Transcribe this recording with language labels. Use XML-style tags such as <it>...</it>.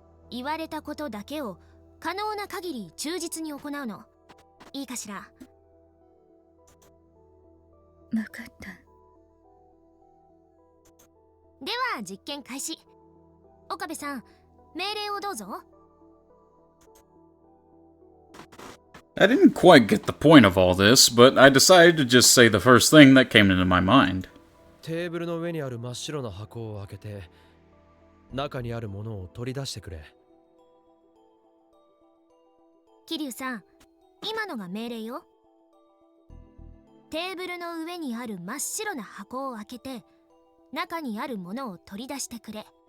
<ja>言われたことだけを可能な限り忠実に行うの。いいかしら。分かった。では実験開始。岡部さん、命令をどうぞ。</ja> <en>I didn't quite get the point of all this, but I decided to just say the first thing that came into my mind.</en> <ja>テーブルの上にある真っ白な箱を開けて、中にあるものを取り出してくれ。桐生さん、今のが命令よ。テーブルの上にある真っ白な箱を開けて、中にあるものを取り出してくれ。</ja>